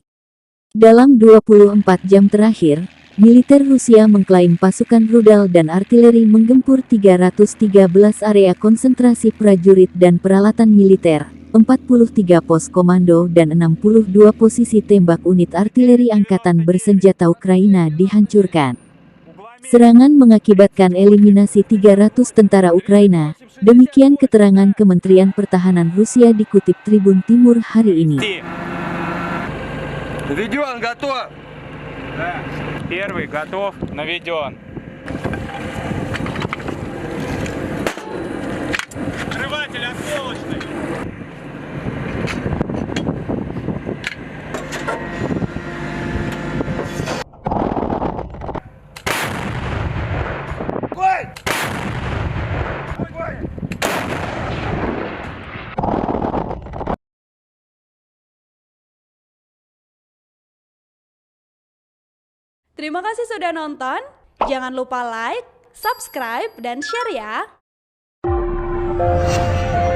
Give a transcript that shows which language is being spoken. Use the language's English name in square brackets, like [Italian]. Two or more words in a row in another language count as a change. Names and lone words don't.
[Indonesian] Dalam 24 jam terakhir, militer Rusia mengklaim pasukan rudal dan artileri menggempur 313 area konsentrasi prajurit dan peralatan militer, 43 pos komando dan 62 posisi tembak unit artileri angkatan bersenjata Ukraina dihancurkan. Serangan mengakibatkan eliminasi 300 tentara Ukraina, demikian keterangan Kementerian Pertahanan Rusia dikutip Tribun Timur hari ini. [Russian] Наведен, готов! Да. Первый готов, наведен. Взрыватель осколочный. Огонь! Огонь! [Indonesian] Terima kasih sudah nonton. Jangan lupa like, subscribe, dan share ya.